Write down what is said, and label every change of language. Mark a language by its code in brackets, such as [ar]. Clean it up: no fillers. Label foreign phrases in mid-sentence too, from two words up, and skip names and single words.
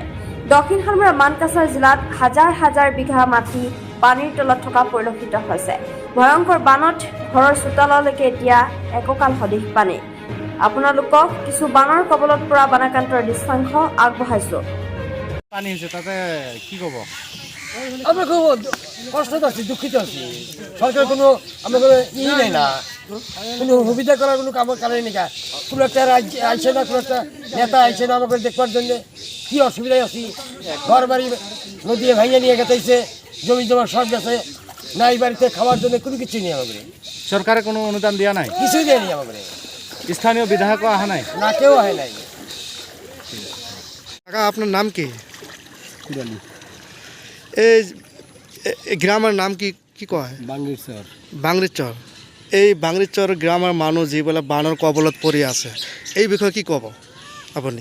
[as] দক্ষিণ হালমাৰা মানকাছাৰ জিলাত হাজাৰ হাজাৰ বিঘা মাটি পানীৰ তলত থকা পৰিলক্ষিত হৈছে। ভয়ংকৰ বানত ঘৰৰ চোতাললৈকে এতিয়া এককাল সদৃশ পানী। আপোনালোকক কিছু বানৰ কবলত পৰা বানাক্ৰান্তৰ দৃশ্যাংশ আগবঢ়াইছো। পানী হৈছে তাতে কি ক'ব? [bn] আমরা খুব কষ্টতে আছি, দুঃখিত আছি। সরকার কোনো আমাদের নাই না, কোনো সুবিধা করার কোনো কারণ নেই। কোনো একটা রাজ্য আইসে না, কোনো একটা নেতা আইসে না আমাকে দেখবার জন্য। কি অসুবিধায় আছি, ঘর বাড়ি নদী ভাইয়া নিয়ে গেছে, জমি জমা সব গেছে, নাই বাড়িতে খাওয়ার জন্য কোনো কিছু নেই আমাদের। সরকারে কোনো অনুদান দেওয়া নাই? কিছুই দেয়নি আমাদের। [as] স্থানীয় বিধায়ক অহা নাই? [bn] না, কেউ হয় নাই। কাকা, আপনার নাম কি? এই গ্রামের নাম কি কি কয়? বাঙ্গিরচর। বাংরিচর। এই বাংরিচর গ্রামের মানুষ যেগুলো বানর কবলত পড়ে আছে, এই বিষয়ে কি কব আপনি?